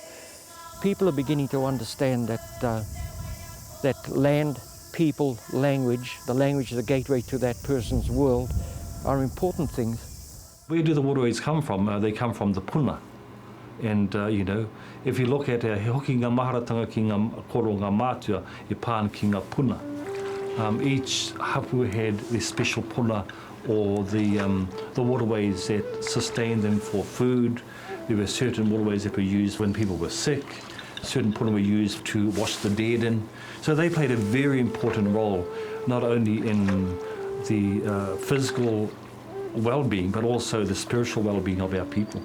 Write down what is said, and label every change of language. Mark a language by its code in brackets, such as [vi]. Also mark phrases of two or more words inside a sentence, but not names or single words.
[en] People are beginning to understand that that land, people, language, the language is the gateway to that person's world, are important things. Where do the waterways come from? They come from the puna. And, you know, if you look at [mi] hoki ngā maharatanga ki ngā koro ngā mātua, e pāna ki ngā puna. [en] Each hapu had their special puna or the waterways that sustained them for food. There were certain waterways that were used when people were sick. Certain puna were used to wash the dead in. So they played a very important role, not only in the physical well-being, but also the spiritual well-being of our people.